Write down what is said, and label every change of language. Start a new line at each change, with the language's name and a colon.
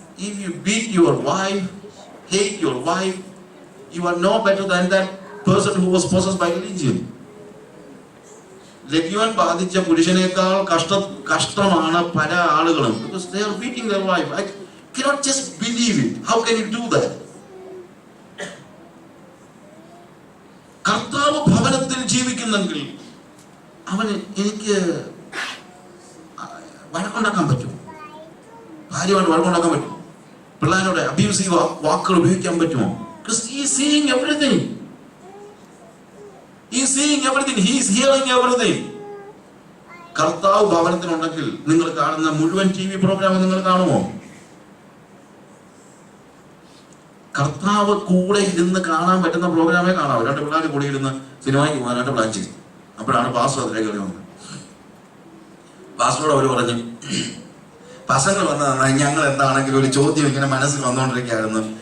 English: If you beat your wife, hate your wife, you are no better than that person who was possessed by religion.
Malayalam: ലഘുവൻ ബാധിച്ച പുരുഷനേക്കാൾ കഷ്ടമാണ് പല ആളുകളും.
English: Because they are beating their wife. I cannot just believe it. How can you do that?
Malayalam: കർത്താവ് ഭവനത്തിൽ ജീവിക്കുന്നെങ്കിൽ അവന് എനിക്ക് വഴക്കുണ്ടാക്കാൻ പറ്റും, ഭാര്യയോട് വഴക്കുണ്ടാക്കാൻ പറ്റും, പിള്ളേരോട് അബ്യൂസീവ് വാക്കുകൾ ഉപയോഗിക്കാൻ പറ്റുമോ?
English: Because he is seeing everything. He is seeing everything. He is hearing everything.
Malayalam: കർത്താവ് ഭവനത്തിലുണ്ടെങ്കിൽ നിങ്ങൾ കാണുന്ന മുഴുവൻ TV പ്രോഗ്രാം നിങ്ങൾ കാണുമോ? കർത്താവ് കൂടെ ഇരുന്ന് കാണാൻ പറ്റുന്ന പ്രോഗ്രാമേ കാണാവൂ. 2 പിള്ളേർ കൂടി ഇരുന്ന് സിനിമയ്ക്ക് പോകാനായിട്ട് പ്ലാൻ ചെയ്തു. അപ്പോഴാണ് പാസ്റ്റർ അതിലേക്ക് കയറി വന്നത്. പാസ്റ്ററോട് അവർ പറഞ്ഞു, പസങ്ങൾ വന്നതാണ്, ഞങ്ങൾ എന്താണെങ്കിലും ഒരു ചോദ്യം ഇങ്ങനെ മനസ്സിൽ വന്നുകൊണ്ടിരിക്കുകയായിരുന്നു.